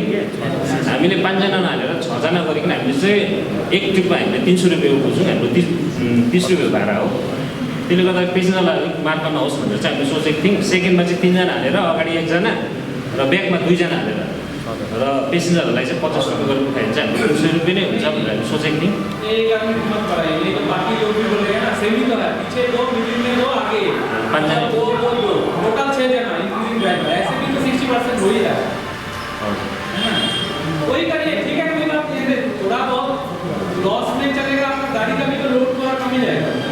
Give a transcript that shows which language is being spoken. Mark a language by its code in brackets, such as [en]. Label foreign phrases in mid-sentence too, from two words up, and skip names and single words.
[ne] हामीले 5 जना नहालेर 6 जना गरिकन हामीले चाहिँ एक ट्रिपमा हामीले 300 रुपियाँ बुझ्यौँ, हाम्रो 30 रुपियाँ भाडा हो। त्यसले गर्दा पेसेन्जरलाई अलिक मार्का नहोस् भनेर चाहिँ हामीले सोचेको थियौँ। सेकेन्डमा चाहिँ 3 जना हालेर अगाडि 1 जना र ब्याकमा 2 जना हालेर र पेसेन्जरहरूलाई चाहिँ 50 रुपियाँ गरेर उठायो भने चाहिँ हामीले 200 रुपियाँ नै हुन्छ भनेर हामी सोचेको थियौँ। [hi] एक आदमी की मत कराइए, ये तो बाकी लोग भी बोल रहे हैं ना, सेमी तो है, पीछे 2, मिडिल में 2, आगे [ne] 5 जना, 2, टोटल 6 जना [en] including driver. [hi] ऐसे भी तो 60% हो ही रहा है ना? वही करिए, ठीक है, कोई बात नहीं है, थोड़ा बहुत लॉस में चलेगा, आपका गाड़ी का भी तो लोड थोड़ा कम ही जाएगा।